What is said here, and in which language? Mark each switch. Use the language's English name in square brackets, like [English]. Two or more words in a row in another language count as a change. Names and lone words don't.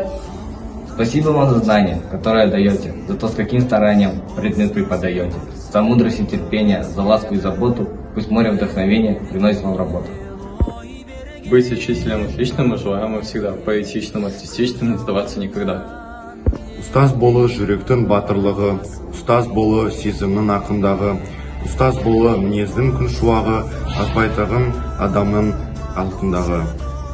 [Russian] Спасибо вам за знания, которое даете, за то, с каким старанием предмет преподаете, за мудрость и терпение, за ласку и заботу, пусть море вдохновения приносит вам работу. Быть учителем отличным и желаемо всегда, поэтичным, артистичным, не сдаваться никогда. [Kazakh] Ұстаз болу жүректің батырлығы, ұстаз болу сезімнің ақындағы, ұстаз болу мінездің күн шуағы, азбайтағын адамның алтындағы.